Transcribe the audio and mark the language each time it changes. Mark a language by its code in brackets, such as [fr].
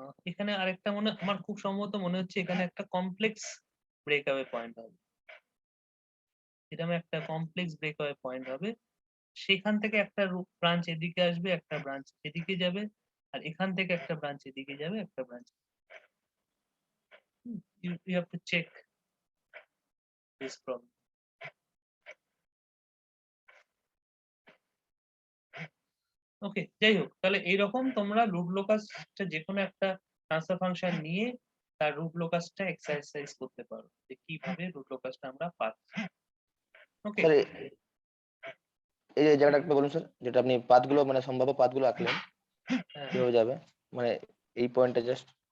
[bn] এখানে আরেকটা আমার খুব সম্ভবত মনে হচ্ছে এখানে একটা কমপ্লেক্স ব্রেকআওয়ে পয়েন্ট হবে। এরকম একটা কমপ্লেক্স ব্রেকআওয়ে পয়েন্ট হবে, সেখান থেকে একটা ব্রাঞ্চ এদিকে আসবে, একটা ব্রাঞ্চ এদিকে যাবে, আর এখান থেকে একটা ব্রাঞ্চ এদিকে যাবে, একটা branch. [en] You have to check this problem. [bn] ওকে, যাই হোক, তাহলে এইরকম তোমরা রুট লোকাসটা যে কোনো একটা ট্রান্সফার ফাংশন নিয়ে তার রুট লোকাসটা এক্সারসাইজ করতে পারো যে কিভাবে রুট লোকাসটা আমরা পাচ্ছি। ওকে, স্যার এই যে জায়গাটা একটা বলুন স্যার, যেটা আপনি পাথগুলো মানে সম্ভাব্য পাথগুলো আঁকলেন কিভাবে যাবে, মানে এই পয়েন্টটা জাস্ট।